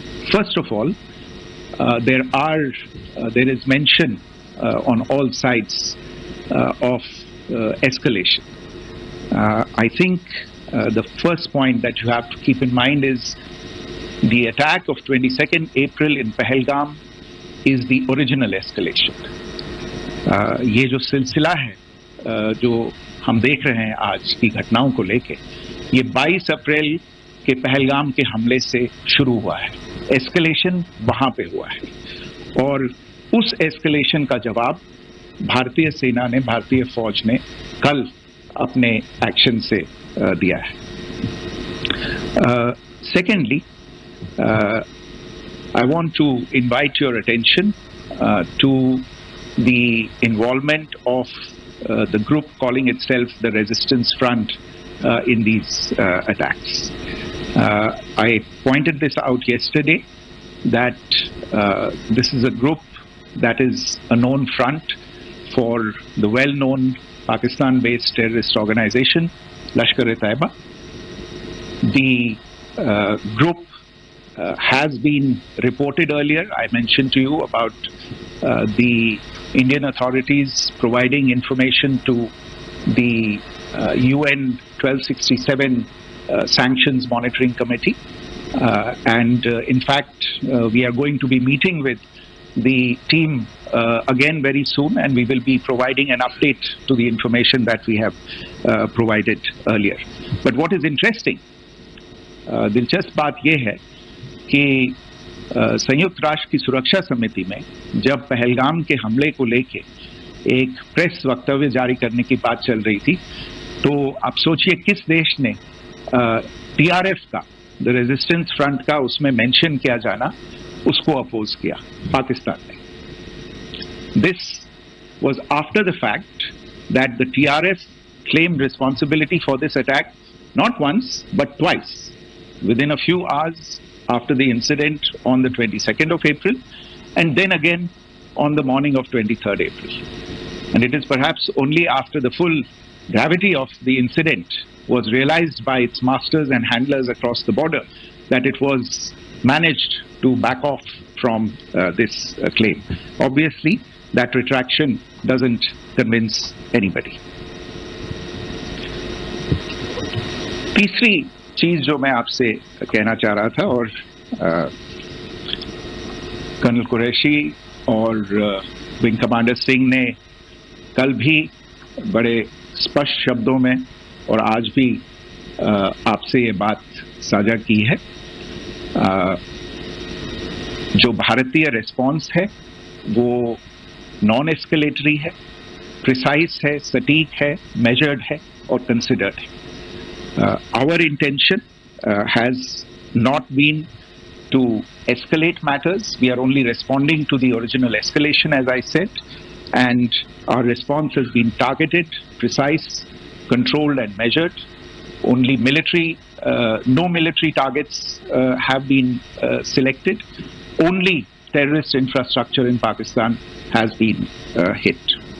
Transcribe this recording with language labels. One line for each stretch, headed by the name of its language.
English: First of all, there is mention on all sides of escalation. I think the first point that you have to keep in mind is the attack of 22nd April in Pahalgam is the original escalation.
Hindi: ये जो सिलसिला है जो हम देख रहे हैं आज की घटनाओं को लेके, ये 22 अप्रैल के पहलगाम के हमले से शुरू हुआ है। एस्केलेशन वहां पे हुआ है और उस एस्केलेशन का जवाब भारतीय सेना ने, भारतीय फौज ने कल अपने एक्शन से दिया है।
English: Secondly, I want to invite your attention to the involvement of the group calling itself the Resistance Front in these attacks. I pointed this out yesterday that this is a group that is a known front for the well-known Pakistan-based terrorist organization, lashkar-e-taiba. The group has been reported earlier. I mentioned to you about the Indian authorities providing information to the UN 1267 Sanctions Monitoring Committee. And in fact, we are going to be meeting with the team again very soon, and we will be providing an update to the information that we have provided earlier. But what is interesting,
Hindi: दिलचस्प बात यह है कि संयुक्त राष्ट्र की सुरक्षा समिति में जब पहलगाम के हमले को लेके एक प्रेस वक्तव्य जारी करने की बात चल रही थी, तो आप सोचिए किस देश ने टीआरएफ का, द रेजिस्टेंस फ्रंट का उसमें मेंशन किया जाना, उसको अपोज किया, पाकिस्तान ने।
English: This was after the fact that the TRF claimed responsibility for this attack not once but twice, within a few hours after the incident on the 22nd of April, and then again on the morning of 23rd April. And it is perhaps only after the full gravity of the incident was realized by its masters and handlers across the border that it was managed to back off from this claim. Obviously, that retraction doesn't convince anybody.
Hindi: तीसरी चीज जो मैं आपसे कहना चाह रहा था, और कर्नल कुरैशी और विंग कमांडर सिंह ने कल भी बड़े स्पष्ट शब्दों में और आज भी आपसे ये बात साझा की है जो भारतीय रिस्पॉन्स है वो नॉन एस्केलेटरी है, प्रिसाइज है, सटीक है, मेजर्ड है और कंसिडर्ड है.
English: Our intention has not been to escalate matters. We are only responding to the original escalation, as I said, and our response has been targeted, precise, controlled and measured. Only no military targets have been selected. Only terrorist infrastructure in Pakistan has been hit.